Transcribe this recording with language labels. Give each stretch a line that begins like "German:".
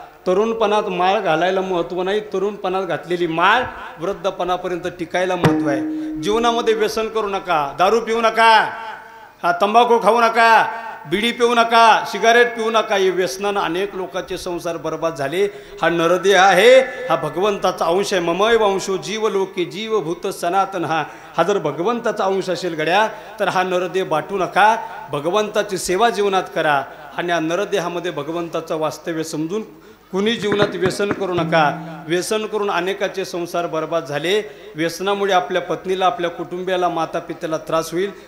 Marathi: तरुणपणात माळ घालायला महत्त्व नाही, तरुणपणात घातलेली माळ वृद्धपणापर्यंत टिकायला महत्त्व आहे. जीवनामध्ये व्यसन करू नका, दारू पिऊ नका, तंबाखू खाऊ नका, बिडी पिऊ नका, सिगारेट पिऊ नका. हे व्यसनानं अनेक लोकांचे संसार बर्बाद झाले. हा नरदेह आहे, हा भगवंताचा अंश आहे.
Sanskrit: ममय वंशो जीव लोके जीवभूत सनातन.
Marathi: हा जर भगवंताचा अंश असेल गड्या तर हा नरदेह बाटू नका. भगवंताची सेवा जीवनात करा. आणि या नरदेहामध्ये भगवंताचं वास्तव्य समजून कुणी जीवनात व्यसन करू नका. व्यसन करून अनेकाचे संसार बर्बाद झाले. व्यसनामुळे आपल्या पत्नीला, आपल्या कुटुंबियाला, माता पित्याला त्रास होईल.